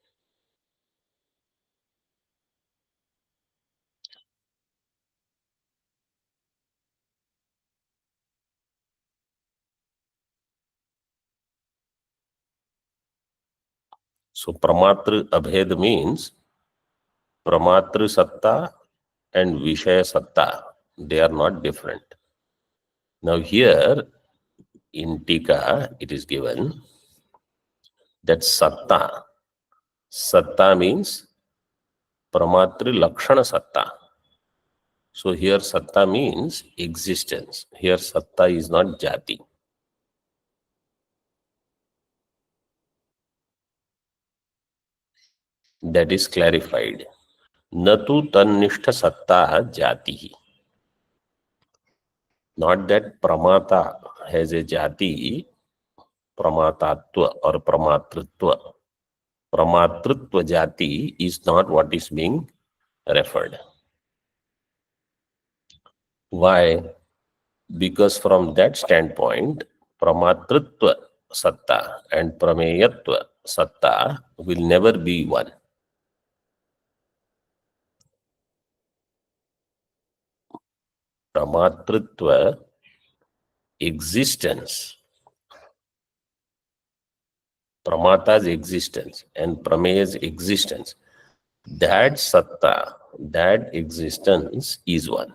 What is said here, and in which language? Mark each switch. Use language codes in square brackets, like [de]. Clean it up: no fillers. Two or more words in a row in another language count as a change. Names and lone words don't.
[en] So [sa] प्रमात्र अभेद [en] means [sa] प्रमात्र सत्ता [en] and [sa] विषय सत्ता, [en] they are not different. Now here in Tika it is given that satta means [sa] प्रमातृ लक्षण सत्ता. [en] So here satta means existence. Here satta is not jati. That is clarified. [sa] नतु तन्निष्ठ सत्ता जाति. [en] Not that pramata has a jati, pramatatva or pramatritva. [sa] प्रमातृत्व जाति [en] is not what is being referred. Why? Because from that standpoint, [sa] प्रमातृत्व सत्ता [en] and [sa] प्रमेयत्व सत्ता [en] will never be one. Pramatritva existence, pramata's existence and prameya's existence, that satta, that existence is one.